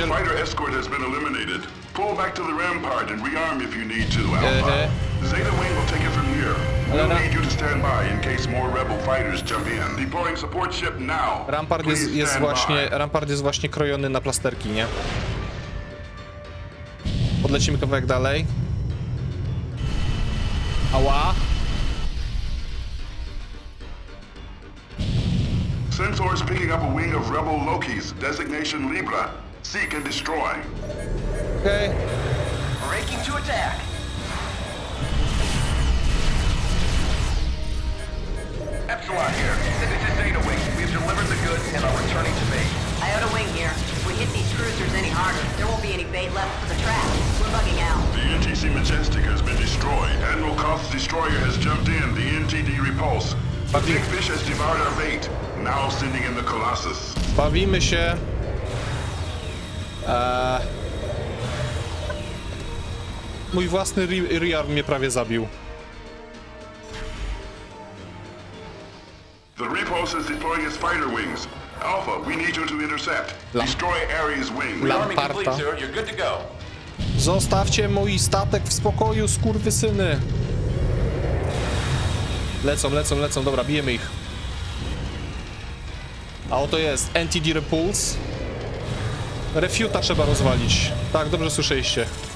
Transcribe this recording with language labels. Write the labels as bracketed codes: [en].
[en] The fighter escort has been eliminated. Pull back to the rampart and rearm if you need to, Alpha. Zeta Wing will take it from here. We'll need you to stand by in case more rebel fighters jump in. Deploying support ship now. [pl] Rampart jest właśnie krojony na plasterki, nie? Podlecimy kawałek dalej. Ała. [en] Sensors picking up a wing of rebel Lokis, designation Libra. Seek and destroy. Okay. Breaking to attack. Epsilon here. This is Zeta Wing. We've delivered the goods and are returning to base. Iota Wing here. If we hit these cruisers any harder, there won't be any bait left for the trap. We're bugging out. The NTC Majestic has been destroyed. Admiral Koth's destroyer has jumped in. The NTD Repulse. The big fish has devoured our bait. Now sending in the Colossus. [pl] Bawimy się. Mój własny rearm mnie prawie zabił. [en] The Repulse is deploying its fighter wings. Alpha, we need you to intercept. Destroy Ares wing. [pl] Lamparta. [en] You're good to go. [pl] Zostawcie mój statek w spokoju, skurwysyny. Lecą. Dobra, bijemy ich. A oto jest NTD Repulse. Refuta trzeba rozwalić. Tak, dobrze słyszeliście.